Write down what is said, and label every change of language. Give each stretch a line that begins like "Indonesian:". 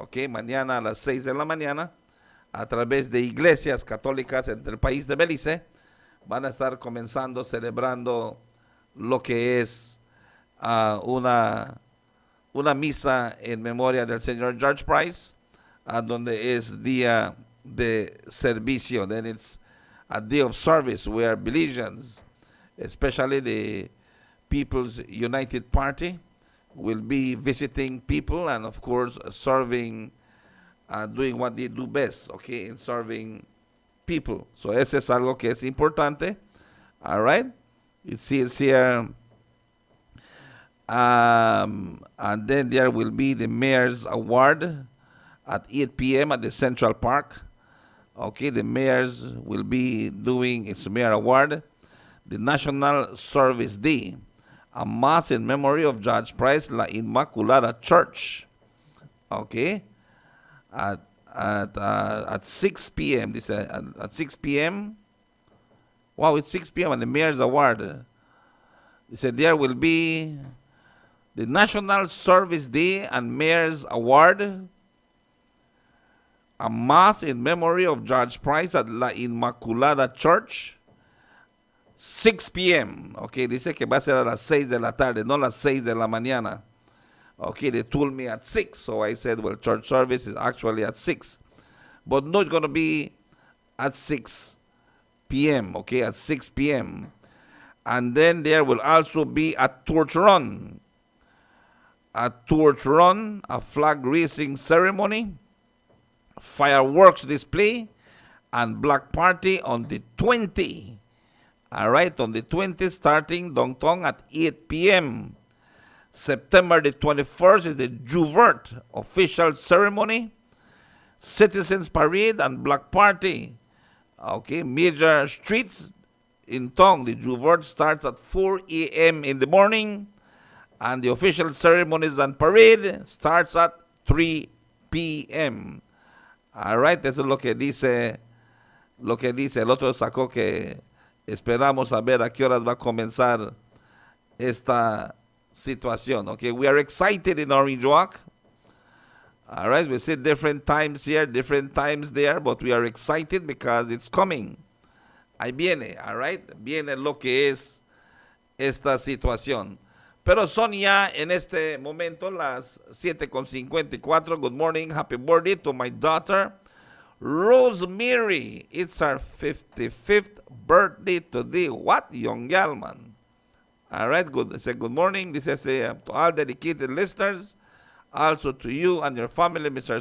Spanish: Okay, mañana a las 6 de la mañana, a través de iglesias católicas entre el país de Belice, van a estar comenzando celebrando lo que es una misa en memoria del señor George Price, donde es día de servicio.
English: Then it's a day of service where Belizeans, especially the People's United Party, will be visiting people and of course serving, doing what they do best, okay, in serving people.
Spanish: So eso es algo que es importante.
English: All right. It says here, and then there will be the Mayor's Award at 8 p.m. at the Central Park. Okay, the mayors will be doing its Mayor Award. The National Service Day, a mass in memory of George Price, La Inmaculada Church. Okay, at 6 p.m. This at 6 p.m. Wow, it's 6 p.m. and the Mayor's Award. They said there will be the National Service Day and Mayor's Award, a mass in memory of George Price at La Inmaculada Church, 6 p.m.
Spanish: Okay, dice que va a ser a las 6 de la tarde, no las 6 de la mañana.
English: Okay, they told me at 6, so I said, well, church service is actually at 6. But no, it's going to be at 6 p.m., okay, at 6 p.m. And then there will also be a torch run. A torch run, a flag raising ceremony, fireworks display, and black party on the 20th. All right, on the 20th, starting downtown at 8 p.m. September the 21st is the Juvert official ceremony, Citizens Parade and Black Party. Okay, major streets in Tong. The Juvert starts at 4 a.m. in the morning, and the official ceremonies and parade starts at 3 p.m.
Spanish: All right, eso es lo que dice el otro sacó que esperamos a ver a qué horas va a comenzar esta situación.
English: Okay, we are excited in Orange Walk. All right, we see different times here, different times there, but we are excited because it's coming.
Spanish: Ahí viene, all right, viene lo que es esta situación. Pero son ya en este momento las 7:54.
English: Good morning, happy birthday to my daughter, Rosemary. It's her 55th birthday today. What, young gal, man. All right, good. Say good morning. This is to all dedicated listeners. Also to you and your family, Mr.